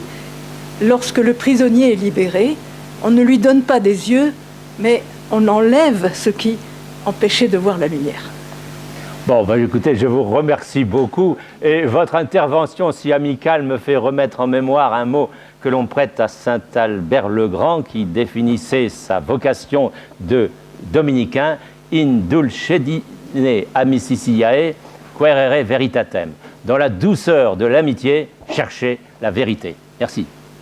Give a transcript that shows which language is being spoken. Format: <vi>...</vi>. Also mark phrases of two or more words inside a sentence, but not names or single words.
<fr>Lorsque le prisonnier est libéré, on ne lui donne pas des yeux, mais on enlève ce qui empêchait de voir la lumière. Bon, écoutez, je vous remercie beaucoup. Et votre intervention si amicale me fait remettre en mémoire un mot que l'on prête à saint Albert le Grand, qui définissait sa vocation de dominicain,</fr> <la>in dulcedine amicitiae quaerere veritatem.</la> <fr>Dans la douceur de l'amitié, cherchez la vérité. Merci.</fr>